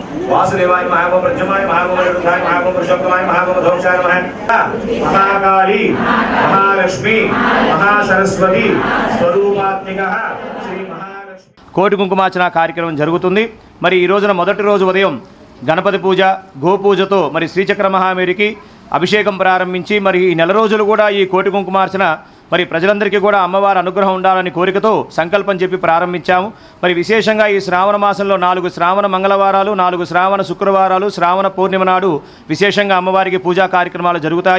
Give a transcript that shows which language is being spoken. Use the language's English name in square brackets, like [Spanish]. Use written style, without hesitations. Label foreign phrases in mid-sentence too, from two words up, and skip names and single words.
[Sanskrit] वासुदेवाय महागो प्रद्युम्नाय महागो रुद्राय महागो पुरुषोत्तमाय महागो धौषाय महाकाली महालक्ष्मी महासरस्वती स्वरूपात्मिकः श्री महालक्ष्मी [Telugu] కోటి కుంకుమార్చన కార్యక్రమం జరుగుతుంది. మరి ఈ రోజున మొదటి రోజు ఉదయం గణపతి పూజ, గోపూజతో మరి శ్రీచక్ర మహామేరికి అభిషేకం ప్రారంభించి మరి ఈ నెల రోజులు కూడా ఈ కోటి కుంకుమార్చన మరి ప్రజలందరికీ కూడా అమ్మవారి అనుగ్రహం ఉండాలని కోరికతో సంకల్పం చెప్పి ప్రారంభించాము. మరి విశేషంగా ఈ శ్రావణ మాసంలో 4 శ్రావణ మంగళవారాలు, 4 శ్రావణ శుక్రవారాలు, శ్రావణ పూర్ణిమ నాడు విశేషంగా అమ్మవారికి పూజా కార్యక్రమాలు జరుగుతాయి.